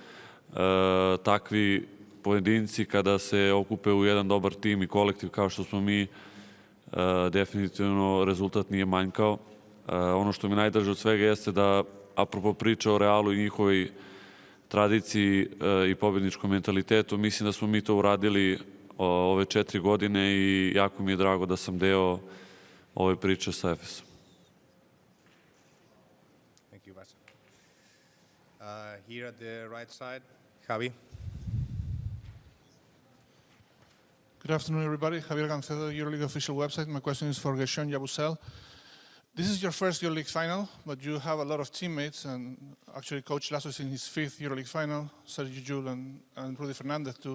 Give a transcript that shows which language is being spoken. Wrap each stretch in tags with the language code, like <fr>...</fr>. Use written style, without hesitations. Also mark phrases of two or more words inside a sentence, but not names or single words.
<sr>Takvi pojedinci kada se okupe u jedan dobar tim i kolektiv kao što smo mi, definitivno rezultat nije manjkao. Ono što mi najdraže od svega jeste da, apropo priče o Realu i njihovoj tradiciji i pobjedničkom mentalitetu, mislim da smo mi to uradili ove 4 godine i jako mi je drago da sam deo ove priče sa Efesom.</sr> <en>Thank you, Vasa. Here at the right side, Javi. Good afternoon, everybody. Javier Gancedo, EuroLeague official website. My question is for Gershon Yabusel. This is your first EuroLeague final, but you have a lot of teammates, and actually Coach Lasso is in his 5th EuroLeague final, Sergio Llull and Rudy Fernandez too.</en>